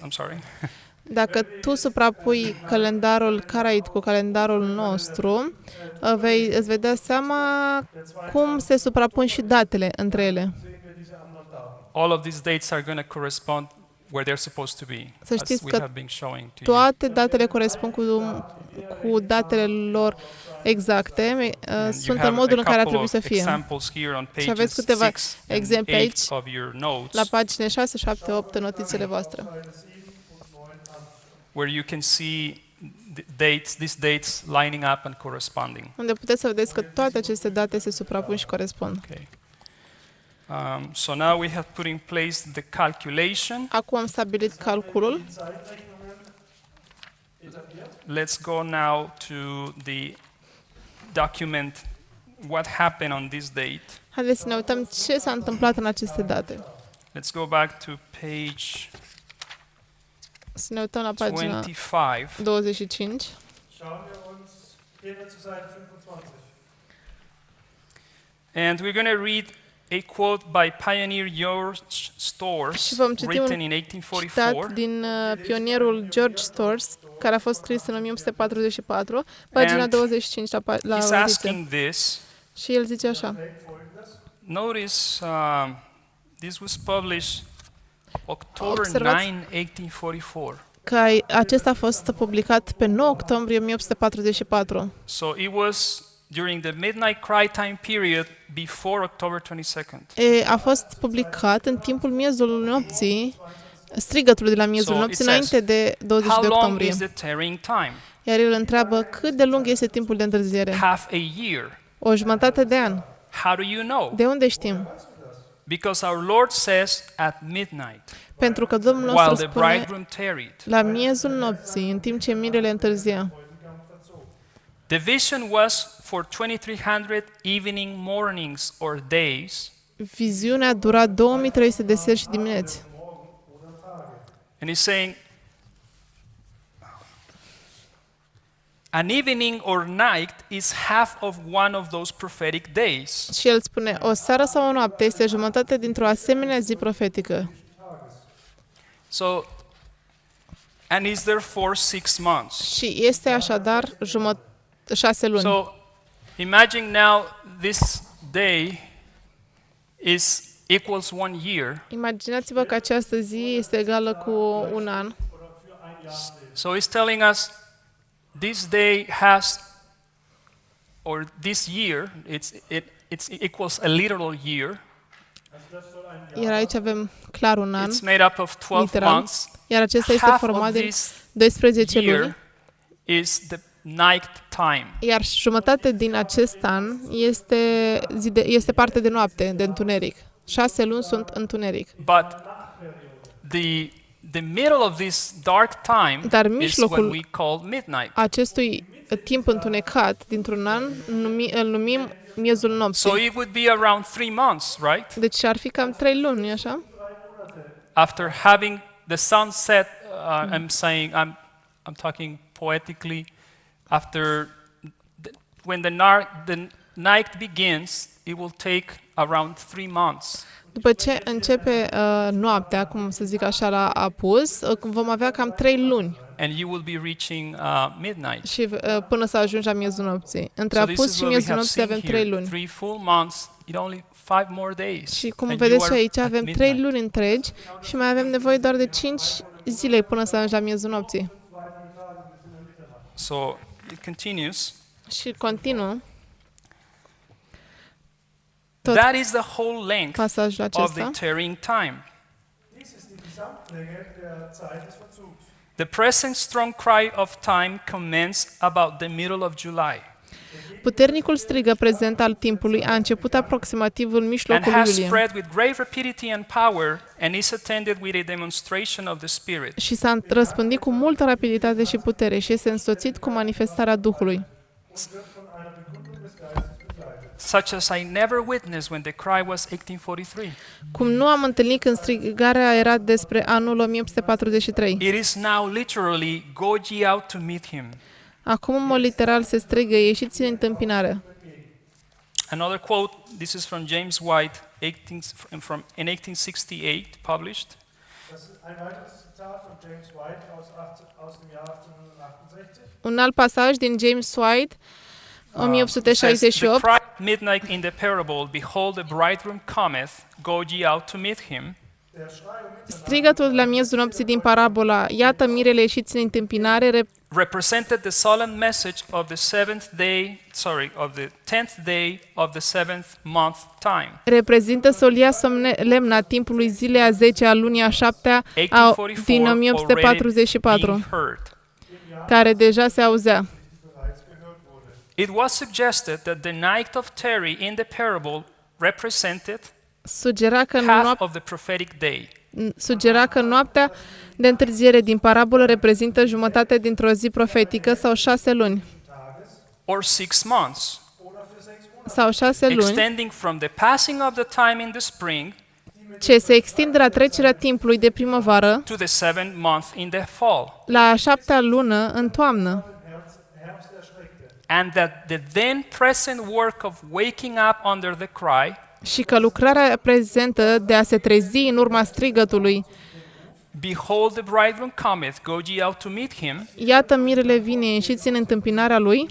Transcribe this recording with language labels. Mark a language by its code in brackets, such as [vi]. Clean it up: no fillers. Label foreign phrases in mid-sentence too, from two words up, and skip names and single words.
[en] I'm sorry. [ro] Dacă tu suprapui calendarul Karaite cu calendarul nostru, îți vei da seama cum se suprapun și datele între ele. [en] All of these dates are going to correspond where they're supposed to be, [ro] Să [en] as [ro] știți [en] we [ro] că [en] have been showing to you. [ro] toate datele corespund cu datele lor exacte, [en] And [ro] sunt [en] you [ro] în [en] have [ro] modul [en] a [ro] în care ar [en] couple [ro] trebui să [en] of [ro] fie. [en] examples here on [ro] Și aveți [en] pages [ro] câteva [en] 6 and [ro] exemple [en] 8 [ro] aici, [en] of your notes, [ro] la pagine 6, 7, 8 în notițele voastre, [en] where you can see these dates lining up and corresponding. [ro] unde puteți să vedeți că toate aceste date se suprapun și corespund. [en] Okay. So now we have put in place the calculation. [ro] Acum am stabilit calculul. [en] Let's go now to the document what happened on this date. [ro] Haideți să ne uităm ce s-a întâmplat în aceste date. [en] Let's go back to page [ro] Să ne uităm la pagina [en] 25. [ro] 25. [de] Schauen wir uns, gehen wir zu Seite 25. [en] And we're going to read a quote by Pioneer George Stores, [ro] Și vom citi [en] written [ro] un [en] in [ro] citat [en] 1844. [ro] din pionierul George Stores, care a fost scris în 1844, pagina [en] And [ro] 25 la [en] He's [ro] notițe. [en] asking this. [ro] Și el zice așa: [en] Notice this was published October [ro] Observați [en] 9, 1844. [ro] că acesta a fost publicat pe 9 octombrie 1844. [en] So it was during the midnight cry time period before October 22nd. [ro] A fost publicat în timpul miezului nopții, strigătul de la miezul [en] So [ro] nopții, [en] it says, [ro] înainte de 20 [en] How [ro] de [en] long [ro] octombrie. [en] is the tarrying time? [ro] Iar el întreabă cât de lung este timpul de întârziere. [en] Half a year. [ro] O jumătate de an. [en] How do you know? [ro] De unde știm? [en] Because our Lord says at midnight, [ro] Pentru că Domnul [en] while [ro] nostru [en] the [ro] spune [en] bridegroom tarried. [ro] la miezul nopții, în timp ce mirele întârzia. [en] The vision was for 2300 evening mornings or days, [ro] Viziunea dura 2300 de seri și dimineți. [en] and he's saying an evening or night is half of one of those prophetic days. [ro] Și el spune, o seară sau o noapte este jumătate dintr-o asemenea zi profetică. [en] So, and is there for 6 months. [ro] Și este așadar 6 luni. [en] So, imagine now this day is equals 1 year. [ro] Imaginați-vă că această zi este egală cu un an. [en] So he's telling us this day has, or this year, it equals a literal year. [ro] Iar aici avem clar un an, [en] It's made up of 12 [ro] literal, [en] months. [ro] iar acesta este [en] Half [ro] format [en] of [ro] din [en] this [ro] 12 luni, [en] year is the night time. [ro] iar jumătate din acest an este parte de noapte, de întuneric. 6 luni sunt întuneric. [en] But the middle of this dark time [ro] Dar [en] is what [ro] mijlocul [en] we call midnight. [ro] acestui timp întunecat dintr-un an îl numim miezul [en] So [ro] nopții. [en] it would be around 3 months, right? [ro] Deci ar fi cam 3 luni, nu-i așa? [en] After having the sun set, I'm talking poetically, after when the night begins, it will take around 3 months. [ro] După ce începe noaptea, cum să zic așa, la apus, vom avea cam 3 luni [en] And you will be reaching midnight. [ro] și până să ajungi la miezul nopții. Între [en] So this [ro] apus [en] is [ro] și [en] what we [ro] miezul [en] have [ro] nopții [en] seen [ro] avem 3 [en] here. [ro] luni. [en] 3 full months, it only 5 more days. [ro] Și cum [en] and you [ro] vedeți și [en] are [ro] aici, [en] at [ro] avem 3 [en] midnight. [ro] luni întregi și mai avem nevoie doar de 5 zile până să ajungi la miezul nopții. [en] So it continues. [ro] Și continuă tot [en] That is the whole length [ro] pasajul [en] of the [ro] acesta. [en] tarrying time. [de] Dies ist die Gesamtlänge der Zeit des Verzugs. [en] The present strong cry of time commenced about the middle of July [ro] Puternicul strigă prezent al timpului a început aproximativ în [en] and [ro] mijlocul [en] has [ro] iulie [en] spread with great rapidity and power and is attended with a demonstration of the Spirit. [ro] și s-a răspândit cu multă rapiditate și putere și este însoțit cu manifestarea Duhului, [en] Such as I never witnessed when the cry was 1843. [ro] cum nu am întâlnit când strigarea era despre anul 1843. [en] It is now literally, go ye out to meet him. [ro] Acum, în mod literal, se strigă, ieșiți în întâmpinare. [en] Another quote, this is from James White, in 1868, published. [de] Das ist ein weiteres Zitat von James White aus dem Jahr 1868. [ro] Un alt pasaj din James White, [en] Says, [ro] 1868, [en] the cry at midnight in the parable, behold, the bridegroom cometh, go ye out to meet him. [de] Der Schrei Mitternacht [ro] strigătul la miezul nopții din parabola, iată mirele ieșiți în întâmpinare, [en] represented the solemn message of the 10th day of the 7th month time. [ro] reprezintă solia solemnă a timpului zilei a 10-a lunii a 7-a din 1844 [en] 1844, being heard. [ro] care deja se auzea. [de] bereits gehört wurde. [en] It was suggested that the night of Terry in the parable represented [ro] Sugera [en] half of the prophetic day. [ro] noaptea de întârziere din parabolă reprezintă jumătate dintr-o zi profetică sau 6 luni. [en] Or 6 months, [ro] Sau 6 luni, [en] extending from the passing of the time in the spring [ro] ce se extinde la trecerea timpului de primăvară [en] to the 7th month in the fall. [ro] la a 7-a lună în toamnă. [de] Herbst erschreckte. [en] And that the then present work of waking up under the cry, [ro] Și că lucrarea prezentă de a se trezi în urma strigătului, [en] behold the bridegroom cometh, go ye out to meet him, [ro] iată mirele vine, ieșiți în întâmpinarea lui,